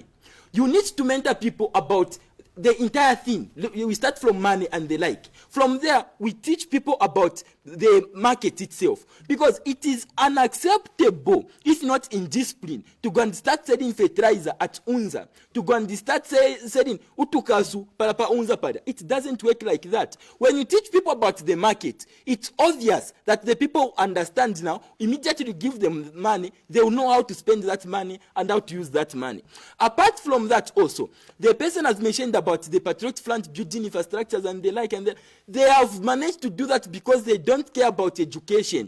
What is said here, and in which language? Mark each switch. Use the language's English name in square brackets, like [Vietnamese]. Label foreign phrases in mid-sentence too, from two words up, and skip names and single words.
[English] You need to mentor people about the entire thing. We start from money and the like. From there, we teach people about the market itself, because it is unacceptable, if not in discipline, to go and start selling fertilizer at Unza, to go and start selling [Bemba] utukazu palapa Unza pada. [English] It doesn't work like that. When you teach people about the market, it's obvious that the people understand now. Immediately give them money, they will know how to spend that money and how to use that money. Apart from that also, the person has mentioned about the Patriot Front building infrastructures and the like, and they have managed to do that because they don't care about education.